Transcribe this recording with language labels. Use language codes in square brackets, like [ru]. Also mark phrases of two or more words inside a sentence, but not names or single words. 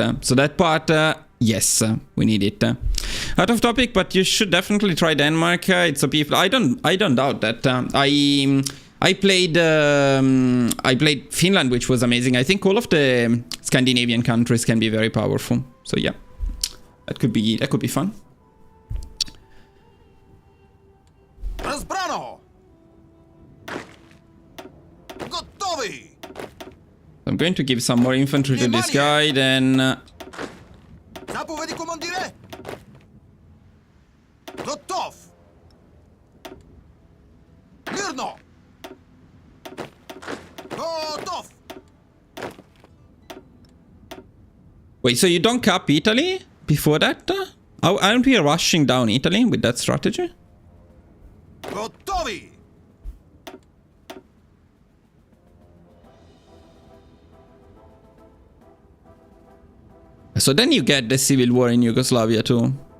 [en] So that part, yes, we need it. Out of topic, but you should definitely try Denmark. It's a people. I don't doubt that. I played Finland, which was amazing. I think all of the Scandinavian countries can be very powerful. So yeah. That could be fun. [bg] Разбрано! Готови! [en] I'm going to give some more infantry to this guy, then... [bg] Заповеди, командире! Готов! Мирно! Готов! [en] Wait, so you don't cap Italy before that? Aren't we rushing down Italy with that strategy? [bg] Готови! [en] So then you get the civil war in Yugoslavia too.